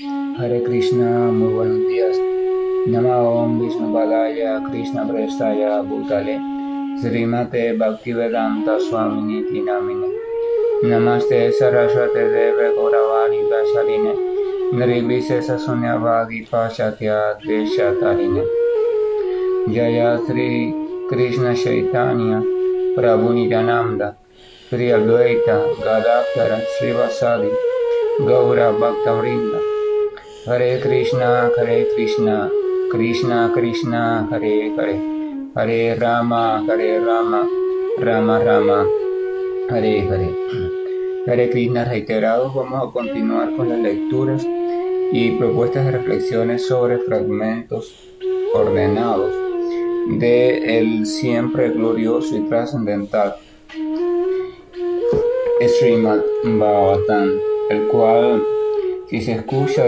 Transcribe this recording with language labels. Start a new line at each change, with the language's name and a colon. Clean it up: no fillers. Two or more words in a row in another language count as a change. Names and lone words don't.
Sanskrit: हरे कृष्ण,
Spanish: muy buenos días.
Sanskrit: नमो विष्णु पादाय कृष्ण प्रेष्ठाय भूतले श्रीमते भक्तिवेदान्त स्वामिनि नामिने नमस्ते सारस्वते देवे गौरवाणी वासलिने निर्विशेष शून्यवादि पाश्चात्य देशतारिणे जय श्री कृष्ण चैतन्य प्रभु नित्यानन्द श्री अद्वैत गदाधर श्रीवासादि गौर भक्तवृन्द हरे कृष्ण, कृष्ण कृष्ण, हरे हरे, हरे राम, राम राम, हरे हरे. हरे कृष्ण
Spanish: reiterados, vamos a continuar con las lecturas y propuestas de reflexiones sobre fragmentos ordenados de el siempre glorioso y trascendental Srimad Bhagavatam, el cual, si se escucha